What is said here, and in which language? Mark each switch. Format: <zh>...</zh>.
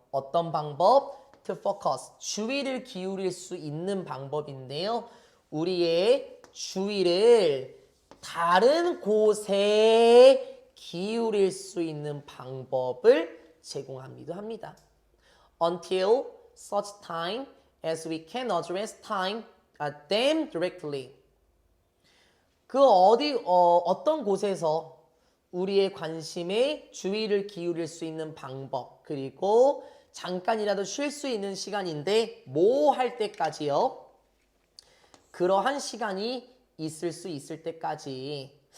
<ko>어떤 방법?</ko> <en>To focus.</en> <ko>주의를 기울일 수 있는 방법인데요. 우리의 주의를 다른 곳에 기울일 수 있는 방법을 제공하기도 합니다.</ko> <en>Until such time as we can address them directly.</en> <ko>어떤 곳에서 우리의 관심에 주의를 기울일 수 있는 방법, 그리고 잠깐이라도 쉴 수 있는 시간인데 뭐 할 때까지요? 그러한 시간이 있을 수 있을 때까지.</ko>